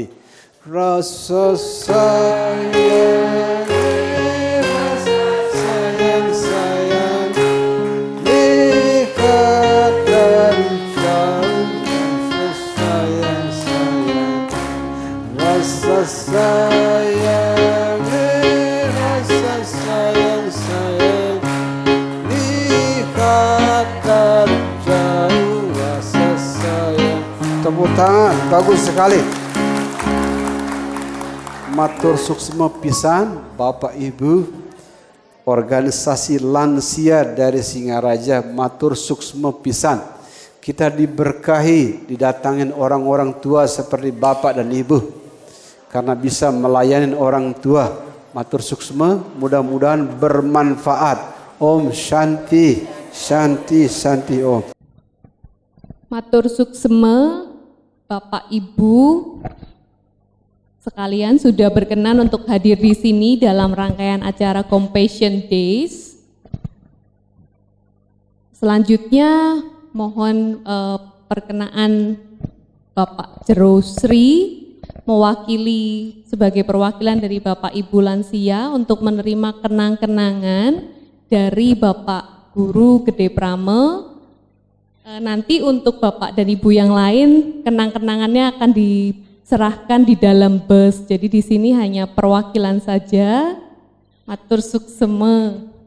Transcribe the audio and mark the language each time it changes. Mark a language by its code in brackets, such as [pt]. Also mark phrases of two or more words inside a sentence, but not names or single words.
[id] Rasa sayang, sayang, dekat dan jauh, rasa sayang, rasa sayang, dekat dan jauh, rasa sayang. Tepuk tangan, bagus sekali. [ban] Matur suksma pisan [id] Bapak Ibu organisasi lansia dari Singaraja, [ban] matur suksma pisan. [id] Kita diberkahi didatangin orang-orang tua seperti Bapak dan Ibu karena bisa melayani orang tua. [ban] Matur suksma, [id] mudah-mudahan bermanfaat. [sa] Om Shanti, Shanti, Shanti Om. [ban] Matur suksma [id] Bapak Ibu sekalian sudah berkenan untuk hadir di sini dalam rangkaian acara Compassion Days. Selanjutnya mohon perkenaan Bapak Jerosri mewakili sebagai perwakilan dari Bapak Ibu lansia untuk menerima kenang-kenangan dari Bapak Guru Gede Prame. Nanti untuk Bapak dan Ibu yang lain, kenang-kenangannya akan diserahkan di dalam bus. Jadi di sini hanya perwakilan saja. [ban] Matur sukseme.